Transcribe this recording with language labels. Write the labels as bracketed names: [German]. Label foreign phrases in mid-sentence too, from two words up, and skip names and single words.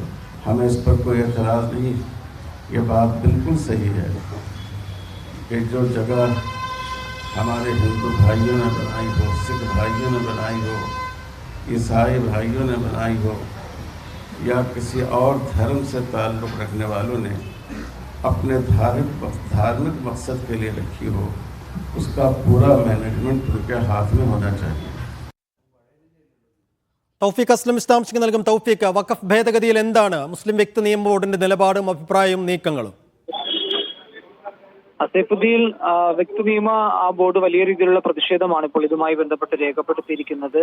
[Hindi] हमें इस पर कोई एतराज़ नहीं। ये बात बिल्कुल सही है कि जो जगह हमारे हिंदू भाइयों ने बनाई हो, सिख भाइयों ने बनाई हो, ईसाई भाइयों ने बनाई हो, या किसी और धर्म से ताल्लुक़ रखने वालों ने अपने धार्मिक मकसद के लिए रखी हो, उसका पूरा मैनेजमेंट उनके हाथ में होना चाहिए. [Malayalam] തൗഫീഖ് അസ്ലം വിശദാംശങ്ങൾ നൽകും. തൗഫീഖ്, വഖഫ് ഭേദഗതിയിൽ എന്താണ് മുസ്ലിം വ്യക്തി നിയമ ബോർഡിന്റെ നിലപാടും അഭിപ്രായവും നീക്കങ്ങളും? സൈഫുദ്ദീൻ, വ്യക്തി നിയമ ബോർഡ് വലിയ രീതിയിലുള്ള പ്രതിഷേധമാണ് ഇപ്പോൾ ഇതുമായി ബന്ധപ്പെട്ട് രേഖപ്പെടുത്തിയിരിക്കുന്നത്.